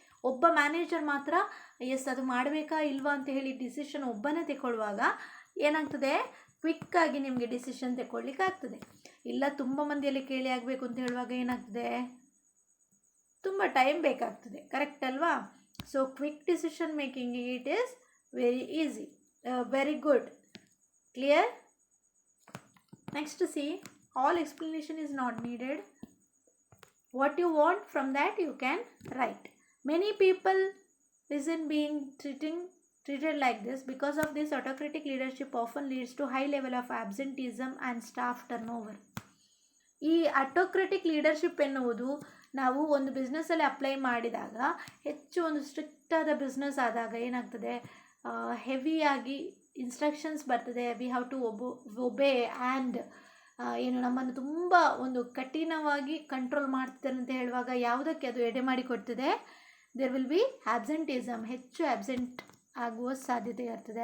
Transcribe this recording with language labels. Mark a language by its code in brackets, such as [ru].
[kn] ಒಬ್ಬ ಮ್ಯಾನೇಜರ್ ಮಾತ್ರ ಅದು ಮಾಡಬೇಕಾ ಇಲ್ವಾ ಅಂತ ಹೇಳಿ ಡಿಸಿಷನ್ ಒಬ್ಬನೇ ತಗೊಳ್ಳುವಾಗ ಏನಾಗ್ತದೆ, ಕ್ವಿಕ್ಕಾಗಿ ನಿಮಗೆ ಡಿಸಿಷನ್ ತಗೊಳ್ಲಿಕ್ಕೆ ಆಗ್ತದೆ. ಇಲ್ಲ ತುಂಬ ಮಂದಿಯಲ್ಲಿ ಕೇಳಿ ಆಗಬೇಕು ಅಂತ ಹೇಳುವಾಗ ಏನಾಗ್ತದೆ, ತುಂಬ ಟೈಮ್ ಬೇಕಾಗ್ತದೆ. ಕರೆಕ್ಟ್ ಅಲ್ವಾ? [en] So quick decision making it is very easy, very good. Clear? Next, see, all explanation is not needed. What you want from that you can write. Many people isn't being treated like this. Because of this, autocratic leadership often leads to high level of absenteeism and staff turnover. [kn] ಈ autocratic leadership ಎನ್ನುವುದು ನಾವು ಒಂದು ಬಿಸ್ನೆಸ್ಸಲ್ಲಿ apply ಮಾಡಿದಾಗ, ಹೆಚ್ಚು ಒಂದು strict ಆದ business ಆದಾಗ ಏನಾಗ್ತದೆ, ಹೆವಿಯಾಗಿ ಇನ್ಸ್ಟ್ರಕ್ಷನ್ಸ್ ಬರ್ತದೆ. [en] we have to obey [kn] ಆ್ಯಂಡ್ ನಮ್ಮನ್ನು ತುಂಬ ಒಂದು ಕಠಿಣವಾಗಿ ಕಂಟ್ರೋಲ್ ಮಾಡ್ತಿದ್ದಾರೆ ಅಂತ ಹೇಳುವಾಗ ಯಾವುದಕ್ಕೆ ಅದು ಎಡೆ ಮಾಡಿಕೊಡ್ತದೆ, [en] there will be absenteeism, [kn] ಹೆಚ್ಚು ಆಬ್ಸೆಂಟ್ ಆಗುವ ಸಾಧ್ಯತೆ ಇರ್ತದೆ.